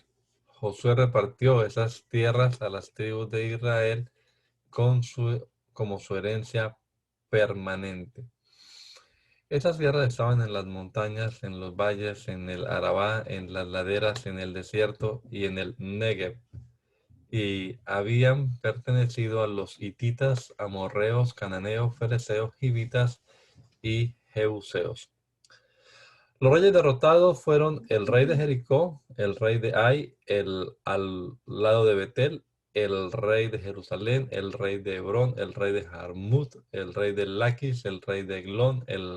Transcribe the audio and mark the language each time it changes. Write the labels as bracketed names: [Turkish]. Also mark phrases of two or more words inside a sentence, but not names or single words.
[Spanish] Josué repartió esas tierras a las tribus de Israel como su herencia permanente. Estas tierras estaban en las montañas, en los valles, en el Arabá, en las laderas, en el desierto y en el Negev, y habían pertenecido a los hititas, amorreos, cananeos, fereceos, hivitas y jebuseos. Los reyes derrotados fueron el rey de Jericó, el rey de Ai, al lado de Betel, el rey de Jerusalén, el rey de Hebrón, el rey de Jarmut, el rey de Laquis, el rey de Eglón, el